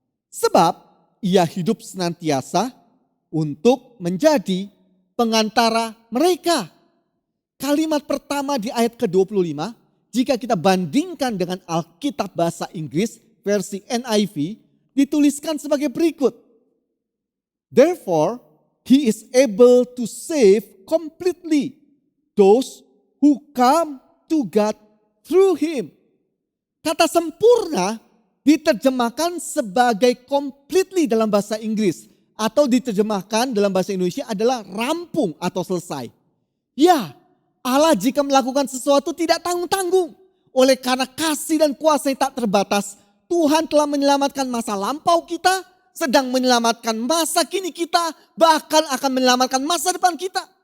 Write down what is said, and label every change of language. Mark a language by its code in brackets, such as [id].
[id] Sebab ia hidup senantiasa untuk menjadi pengantara mereka. Kalimat pertama di ayat ke-25, jika kita bandingkan dengan Alkitab bahasa Inggris versi NIV, dituliskan sebagai berikut. [en] Therefore, he is able to save completely those who come to God through him. [id] Kata sempurna diterjemahkan sebagai completely dalam bahasa Inggris. Atau diterjemahkan dalam bahasa Indonesia adalah rampung atau selesai. Ya, Allah jika melakukan sesuatu tidak tanggung-tanggung. Oleh karena kasih dan kuasa yang tak terbatas, Tuhan telah menyelamatkan masa lampau kita, sedang menyelamatkan masa kini kita, bahkan akan menyelamatkan masa depan kita.